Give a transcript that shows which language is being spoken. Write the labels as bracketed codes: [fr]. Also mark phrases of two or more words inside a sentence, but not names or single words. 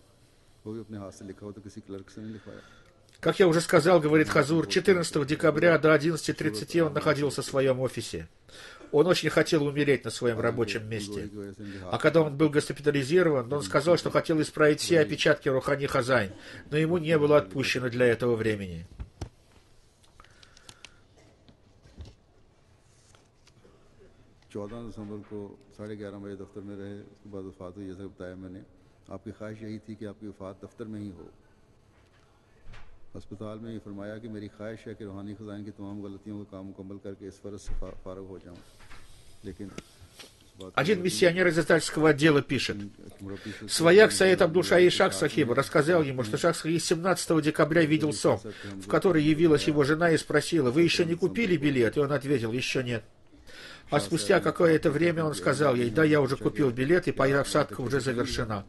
[ru] Как я уже сказал, говорит Хазур, 14 декабря до 11:30 он находился в своем офисе. Он очень хотел умереть на своем рабочем месте. А когда он был госпитализирован, он сказал, что хотел исправить все опечатки Рухани Хазайн, но ему не было отпущено для этого времени. [ur] ہسپتال میں یہ فرمایا کہ میری خواہش ہے کہ روحانی خزائن کی تمام غلطیوں کا کام مکمل کر کے اس فرض سے فارغ ہو جاؤں، لیکن [ru] один миссионер из издательского отдела пишет: «Свояк Саид Абдул-Шаи Шах Сахиба рассказал ему, что Шах Сахиб 17 декабря видел сон, в который явилась его жена и спросила: «Вы еще не купили билет?» И он ответил: «Еще нет». А спустя какое-то время он сказал ей: «Да, я уже купил билет, и посадка уже завершена».